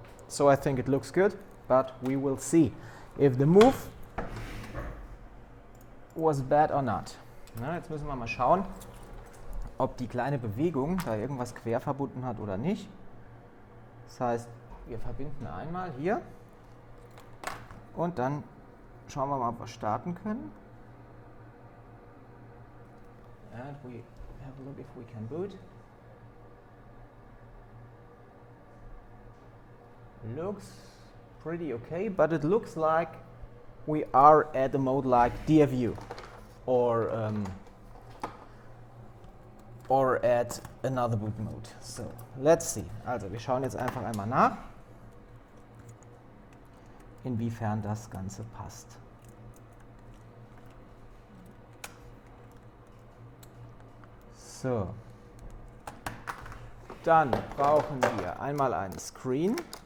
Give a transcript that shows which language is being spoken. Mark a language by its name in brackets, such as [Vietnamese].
[English] So I think it looks good, but we will see if the move was bad or not. [German] Na, jetzt müssen wir mal schauen, ob die kleine Bewegung da irgendwas quer verbunden hat oder nicht. Das heißt, wir verbinden einmal hier und dann schauen wir mal, ob wir starten können. [English] And we have a look if we can boot. Looks pretty okay, but it looks like we are at a mode like DFU or at another boot mode. So let's see. [German] Also wir schauen jetzt einfach einmal nach, inwiefern das Ganze passt. So, dann brauchen wir einmal einen Screen.